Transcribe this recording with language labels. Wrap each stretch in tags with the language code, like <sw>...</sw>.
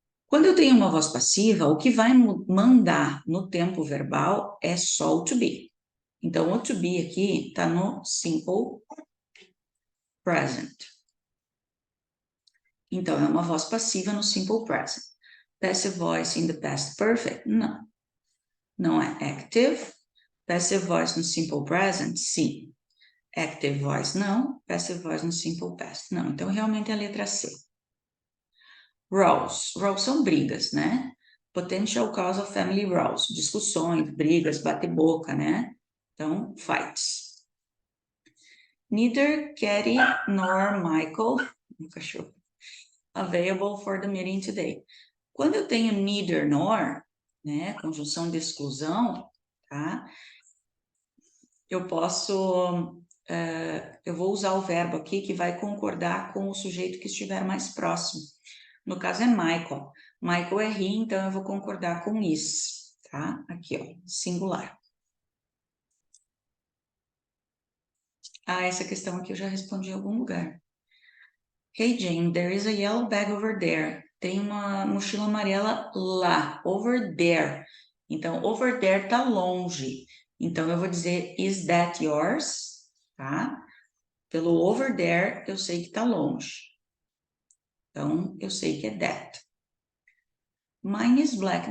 <pt>Quando eu tenho uma voz passiva, o que vai mandar no tempo verbal é só o to be. Então, o to be aqui está no simple present. Então, é uma voz passiva no simple present.</pt> <en>Passive voice in the past perfect?</en> <pt>Não. Não é active. Passive voice no simple present? Sim. Active voice? Não. Passive voice no simple past? Não. Então, realmente é a letra C. Rows. Rows são brigas, né?</pt> <en>Potential cause of family rows.</en> <pt>Discussões, brigas, bate-boca, né?</pt> <en>Então, fights. Neither Katie nor Michael,</en> <pt>meu cachorro,</pt> <en>available for the meeting today.</en> <pt>Quando eu tenho neither nor, né? Conjunção de exclusão, tá? Eu posso... eu vou usar o verbo aqui que vai concordar com o sujeito que estiver mais próximo. No caso é Michael. Michael é he, então eu vou concordar com is, tá? Aqui, ó, singular. Ah, essa questão aqui eu já respondi em algum lugar.</pt> <en>Hey, Jane, there is a yellow bag over there.</en> <pt>Tem uma mochila amarela lá, over there. Então, over there tá longe. Então, eu vou dizer,</pt> <en>is that yours?</en> <pt>Tá? Pelo over there, eu sei que tá longe. Então, eu sei que é that.</pt> <en>Mine is black.</en>